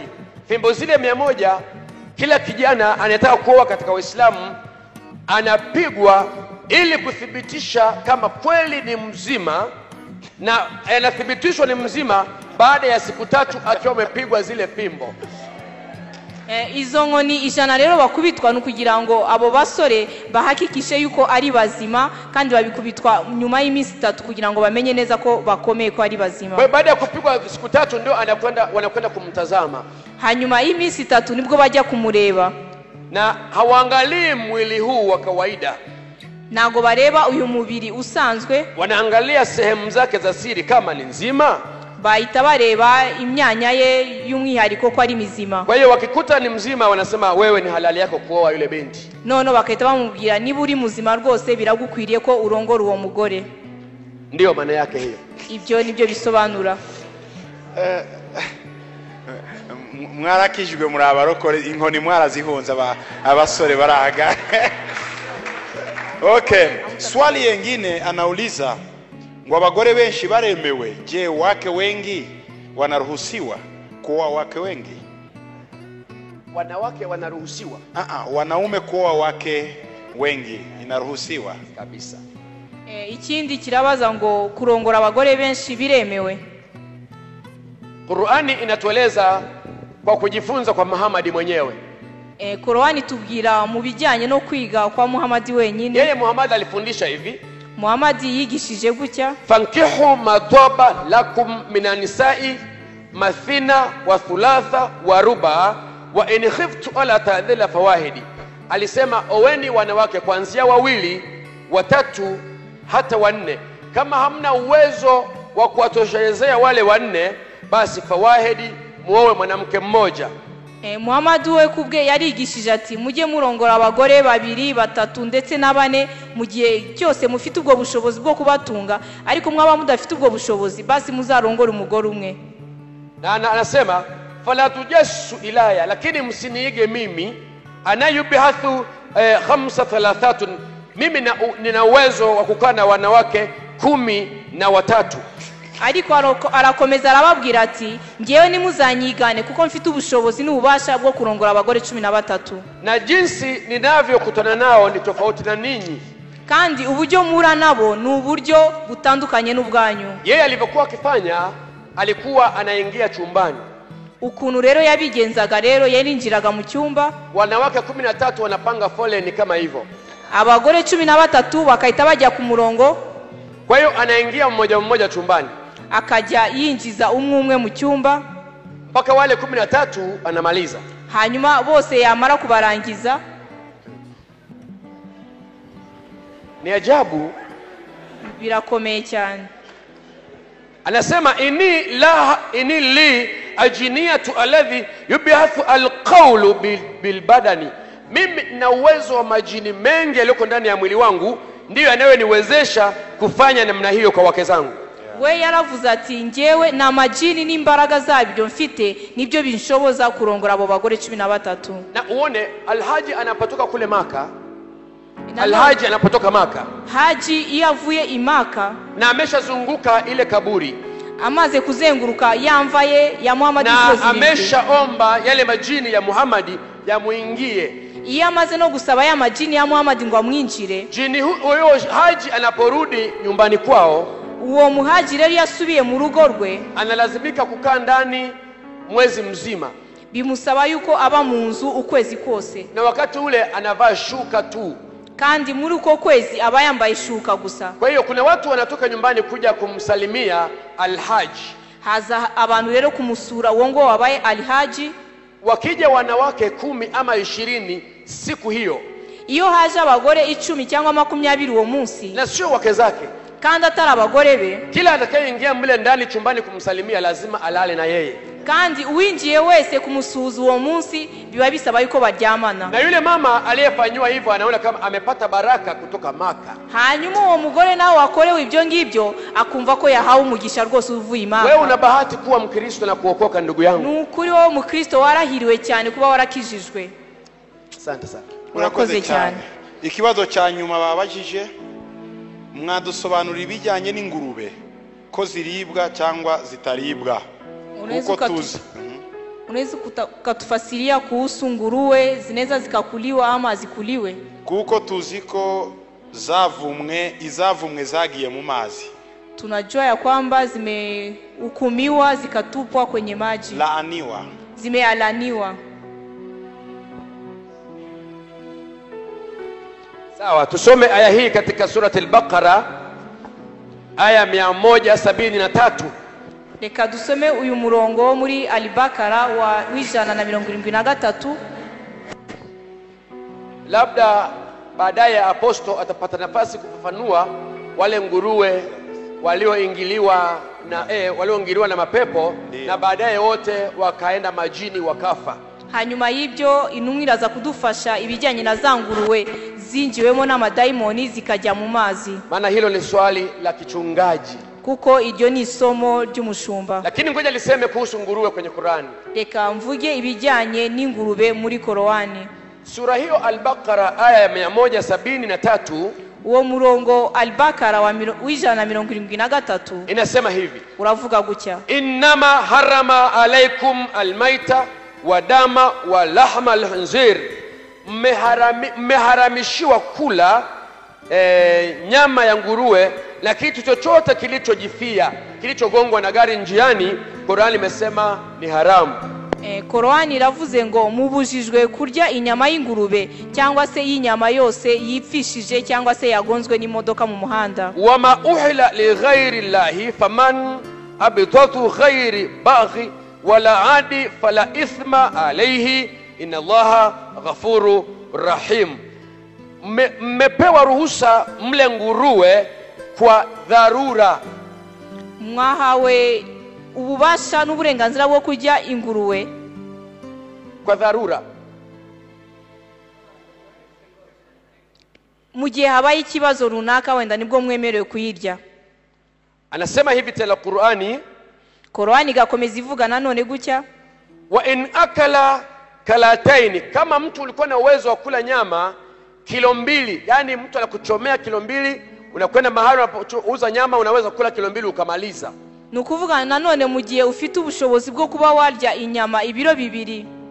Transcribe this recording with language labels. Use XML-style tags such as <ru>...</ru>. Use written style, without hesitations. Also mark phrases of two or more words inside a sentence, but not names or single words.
<sw>Fimbo zile 100 kila kijana anataka kuoa katika Uislamu anapigwa ili kuthibitisha kama kweli ni mzima, na anathibitishwa ni mzima baada ya siku 3 akiwa amepigwa zile fimbo.</sw> <rw>Izo nkoni ijana rero bakubitwa no kugira ngo abo basore bahakikishe yuko ari bazima, kandi babikubitwa nyuma y'iminsi 3 kugira ngo bamenye neza ko bakomeye ko ari bazima.</rw> <sw>Kwa baada ya kupigwa siku 3 ndio wanakwenda kumtazama.</sw> <rw>Hanyuma y'iminsi 3 nibwo bajya kumureba.</rw> <sw>Na hawaangalii mwili huu wa kawaida.</sw> <rw>Nago bareba uyu mubiri usanzwe,</rw> <sw>wanaangalia sehemu zake za siri kama ni nzima.</sw> <rw>bahita bareba imyanya ye y'umwihariko ko ari mizima.</rw> <sw>Kwa hiyo wakikuta ni mzima wanasema wewe ni halali yako kuoa yule binti.</sw> <rw>None bakahita bamubwira niba uri muzima rwose biragukwiriye ko urongora uwo mugore.</rw> <sw>Ndio maana yake hiyo.</sw> <rw>Ibyo nibyo bisobanura. Mwarakijwe muri abarokore inkoni mwarazihunza abasore baraga.</rw> <sw>Okay, swali yengine anauliza</sw> <rw>ngo abagore benshi baremewe,</rw> <sw>je wake wengi wanaruhusiwa kuoa wake wengi? Wanawake wanaruhusiwa? Wanaume kuoa wake wengi inaruhusiwa kabisa.</sw> <rw>Ikindi kirabaza ngo kurongora abagore benshi biremewe.</rw> <sw>Qur'ani inatueleza kwa kujifunza kwa Muhammad mwenyewe.</sw> <rw>Qur'ani tubwira mu bijyanye no kwiga kwa Muhammad wenyine.</rw> <sw>Yeye Muhammad alifundisha hivi.</sw> <rw>Muhammad yigishije gutya:</rw> <ar>فانكحوا ما طاب لكم من النساء مثنى وثلاث ورباع وإن خفتم ألا تعدلوا فواحدة.</ar> <sw>Alisema oweni wanawake kuanzia wawili, watatu hata wanne. Kama hamna uwezo wa kuwatoshelezea wale wanne, basi fawahidi, muowe mwanamke mmoja.</sw> <rw>Muhammad we kubwe yarigishije ati mujye murongora abagore babiri, batatu ndetse nabane mu gihe cyose mufite ubwo bushobozi bwo kubatunga, ariko mwaba mudafite ubwo bushobozi basi muzarongora umugore umwe.</rw> <sw>Na anasema</sw> <ar>فلا تجسسوا إلي,</ar> <sw>lakini msiniige mimi, anayubihathu 35, mimi nina uwezo wa kukaa na wanawake 13.</sw> <rw>Ariko arakomeza arababwira ati ngewe nimuzanyigane kuko mfite ubushobozi n'ububasha bwo kurongora abagore 13.</rw> <sw>Na jinsi ninavyokutana nao ni tofauti na ninyi,</sw> <rw>kandi uburyo mura nabo ni uburyo butandukanye n'ubwanyu.</rw> <sw>Yeye alivyokuwa akifanya alikuwa anaingia chumbani.</sw> <rw>Ukuntu rero yabigenzaga rero yarinjiraga mu cyumba,</rw> <sw>wanawake 13 wanapanga foleni kama hivyo,</sw> <rw>abagore 13 bakahita bajya ku murongo.</rw> <sw>Kwa hiyo anaingia mmoja mmoja chumbani,</sw> <rw>akajya yinjiza umwe umwe mu cyumba</rw> <sw>mpaka wale 13 anamaliza.</sw> <rw>Hanyuma bose yamara kubarangiza.</rw> <sw>Ni ajabu,</sw> <rw>birakomeye cyane.</rw> <sw>Anasema</sw> <ar>إني لي جنيات الذي يبحث القول بالبدن,</ar> <sw>mimi na uwezo wa majini mengi yaliyoko ndani ya mwili wangu, ndiyo yanayoniwezesha kufanya namna hiyo kwa wake zangu.</sw> <rw>We yaravuze ati ngewe na majini n'imbaraga zabyo mfite nibyo binshoboza kurongora abo bagore 13.</rw> <sw>Na uone Alhaji anapotoka kule Maka, Alhaji anapotoka Maka,</sw> <rw>Haji iyavuye imaka</rw> <sw>na ameshazunguka ile kaburi,</sw> <rw>amaze kuzenguruka yamvaye ya Muhammad,</rw> <sw>na ameshaomba yale majini ya Muhammad yamuingie.</sw> <rw>Iyo amaze no gusaba ya majini ya Muhammad ngo amwinjire,</rw> <sw>jini huyo Haji anaporudi nyumbani kwao,</sw> <rw>uwo muhajiri rero yasubiye mu rugo rwe,</rw> <sw>analazimika kukaa ndani mwezi mzima.</sw> <rw>Bimusaba yuko aba mu nzu ukwezi kose,</rw> <sw>na wakati ule anavaa shuka tu,</sw> <rw>kandi muri uko kwezi aba yambaye shuka gusa.</rw> <sw>Kwa hiyo kuna watu wanatoka nyumbani kuja kumsalimia Alhaji,</sw> <rw>haza abantu rero kumusura uwo ngo wabaye Alhaji.</rw> <sw>Wakija wanawake 10 ama 20 siku hiyo,</sw> <rw>iyo haje abagore 10 cyangwa 20 uwo munsi,</rw> <sw>na sio wake zake,</sw> <rw>kandi atari abagore be,</rw> <sw>kila atakayeingia mle ndani chumbani kumsalimia lazima alale na yeye,</sw> <rw>kandi uwinjiye wese kumusuhuza uwo munsi biba bisaba yuko baryamana.</rw> <sw>Na yule mama aliyefanywa hivyo anaona kama amepata baraka kutoka Maka.</sw> <rw>Hanyuma uwo mugore nawe wakorewe ibyo ngibyo akumva ko yahawe umugisha rwose uvuye Maka.</rw> <sw>Wewe una bahati kuwa Mkristo na kuokoka, ndugu yangu.</sw> <rw>Nukuri wowe Mkristo warahiriwe cyane kuba warakijijwe.</rw> <sw>Asante sana.</sw> <rw>Urakoze cyane. Ikibazo cya nyuma babajije, mwadusobanurira ibijyanye n'ingurube ko ziribwa cyangwa zitaribwa. Uko tuzi.</rw> <sw>Unaweza kutufasiria kuhusu nguruwe zinaweza zikakuliwa ama zikuliwe?</sw> <rw>Kuko tuzi ko izavumwe zagiye mu mazi.</rw> <sw>Tunajua ya kwamba zimehukumiwa zikatupwa kwenye maji. Laaniwa. Zimealaniwa. Sawa, tusome aya hii katika surati al-Baqara aya 173.</sw> <rw>Reka dusome uyu murongo muri Al-Baqara wa 173.</rw> <sw>Labda baadaye aposto atapata nafasi kufafanua wale nguruwe walioingiliwa walioingiliwa na mapepo na baadaye wote wakaenda majini wakafa.</sw> <rw>hanyuma y'ibyo intumwa iraza kudufasha ibijyanye na za nguruwe zinjiwemo n'amadayimoni zikajya mu mazi.</rw> <sw>Maana hilo ni swali la kichungaji,</sw> <rw>kuko iryo ni isomo ry'umushumba.</rw> <sw>Lakini ngoja liseme kuhusu nguruwe kwenye Qur'ani.</sw> <rw>Reka mvuge ibijyanye n'ingurube muri Qur'ani.</rw> <sw>Sura hiyo Al-Baqara aya ya 173</sw> <rw>uwo murongo Al-Baqara wa 173</rw> <sw>inasema hivi,</sw> <rw>uravuga gutya:</rw> <ar>إنما حرم عليكم الميتة والدم ولحم الخنزير,</ar> <sw>mmeharamishiwa kula nyama ya nguruwe na kitu chochote kilichojifia, kilichogongwa na gari njiani. Qur'ani imesema ni haramu.</sw> <rw>Qur'ani iravuze ngo mubujijwe kurya inyama y'ingurube cyangwa se y'inyama yose yipfishije cyangwa se yagonzwe n'imodoka mu muhanda.</rw> <ar>وما أهل لغير الله فمن اضطر غير باغ ولا عاد فلا إثم عليه إن الله غفور رحيم.</ar> <sw>Mmepewa ruhusa mle nguruwe kwa dharura.</sw> <rw>Mwahawe ububasha n'uburenganzira bwo kurya inguruwe</rw> <sw>kwa dharura,</sw> <rw>mu gihe habaye ikibazo runaka wenda nibwo mwemerewe kuyirya.</rw> <sw>Anasema hivi tena Qur'ani</sw> <rw>gakomeza ivuga nanone gutya:</rw> <ar>وإن أكل كلتين,</ar> <sw>kama mtu ulikuwa na uwezo wa kula nyama kilo 2, yani mtu anakuchomea kilo 2, unakwenda mahali unapouza nyama unaweza kula kilo 2 ukamaliza.</sw> <rw>Nukuvuga nanone mu gihe ufite ubushobozi bwo kuba warya inyama ibiro 2,</rw>